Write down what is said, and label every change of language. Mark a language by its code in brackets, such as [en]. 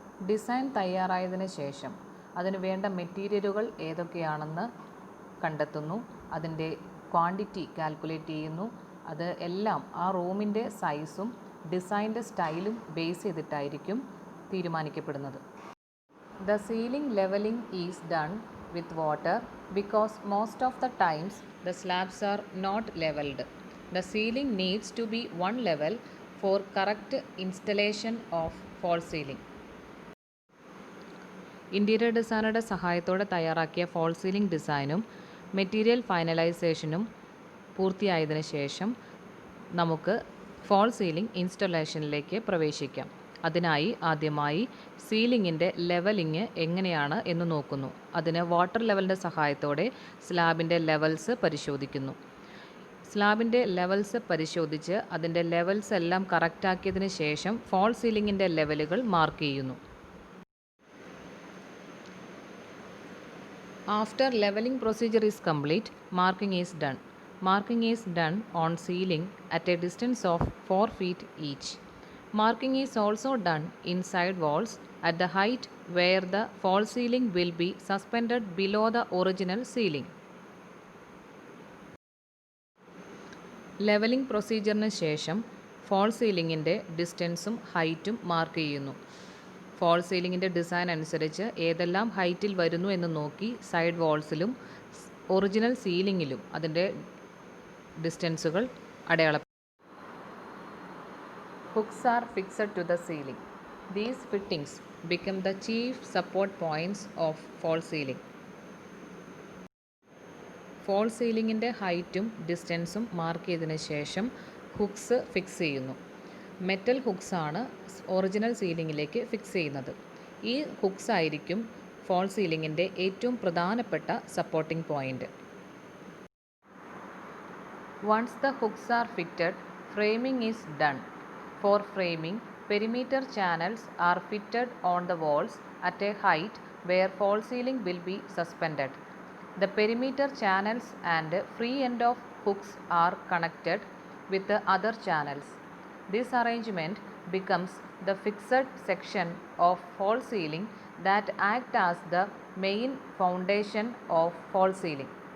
[ml] Design തയ്യാറായതിന് ശേഷം അതിന് വേണ്ട മെറ്റീരിയലുകൾ ഏതൊക്കെയാണെന്ന് കണ്ടെത്തുന്നു, അതിൻ്റെ ക്വാണ്ടിറ്റി കാൽക്കുലേറ്റ് ചെയ്യുന്നു. അത് എല്ലാം ആ റൂമിൻ്റെ സൈസും ഡിസൈൻ്റെ സ്റ്റൈലും base ചെയ്തിട്ടായിരിക്കും തീരുമാനിക്കപ്പെടുന്നത്. [en] The ceiling leveling is done with water because most of the times the slabs are not leveled. The ceiling needs to be one level for correct installation of fall ceiling. [ml] Interior ഡിസൈനറുടെ സഹായത്തോടെ തയ്യാറാക്കിയ fall ceiling ഡിസൈനും material ഫൈനലൈസേഷനും പൂർത്തിയായതിനു ശേഷം നമുക്ക് fall ceiling ഇൻസ്റ്റലേഷനിലേക്ക് പ്രവേശിക്കാം. അതിനായി ആദ്യമായി സീലിംഗിൻ്റെ levelling എങ്ങനെയാണ് എന്ന് നോക്കുന്നു. അതിന് വാട്ടർ ലെവലിൻ്റെ സഹായത്തോടെ സ്ലാബിൻ്റെ ലെവൽസ് പരിശോധിക്കുന്നു. സ്ലാബിൻ്റെ ലെവൽസ് പരിശോധിച്ച് അതിൻ്റെ ലെവൽസ് എല്ലാം കറക്റ്റാക്കിയതിന് ശേഷം ഫോൾ സീലിംഗിൻ്റെ ലെവലുകൾ മാർക്ക് ചെയ്യുന്നു. [en] After leveling procedure is complete, marking is done. Marking is done on ceiling at a distance of 4 feet each. Marking is also done inside walls at the height where the fall ceiling will be suspended below the original ceiling. [ml] Levelling പ്രൊസീജിയറിന് ശേഷം fall സീലിംഗിൻ്റെ ഡിസ്റ്റൻസും ഹൈറ്റും mark ചെയ്യുന്നു. Fall സീലിംഗിൻ്റെ design അനുസരിച്ച് ഏതെല്ലാം ഹൈറ്റിൽ വരുന്നു എന്ന് നോക്കി side വാൾസിലും original സീലിംഗിലും അതിൻ്റെ ഡിസ്റ്റൻസുകൾ അടയാളപ്പെടുത്തും. [en] Hooks are fixed to the ceiling. These fittings become the chief support points of fall ceiling. [ml] Fall സീലിംഗിൻ്റെ ഹൈറ്റും ഡിസ്റ്റൻസും മാർക്ക് ചെയ്തതിന് ശേഷം ഹുക്സ് ഫിക്സ് ചെയ്യുന്നു. മെറ്റൽ ഹുക്സ് ആണ് ഒറിജിനൽ സീലിംഗിലേക്ക് ഫിക്സ് ചെയ്യുന്നത്. ഈ ഹുക്സ് ആയിരിക്കും ഫോൾ സീലിംഗിൻ്റെ ഏറ്റവും പ്രധാനപ്പെട്ട supporting point. [en] Once the hooks are fitted, framing is done. For framing, perimeter channels are fitted on the walls at a height where fall ceiling will be suspended. The perimeter channels and free end of hooks are connected with the other channels. This arrangement becomes the fixed section of fall ceiling that act as the main foundation of fall ceiling.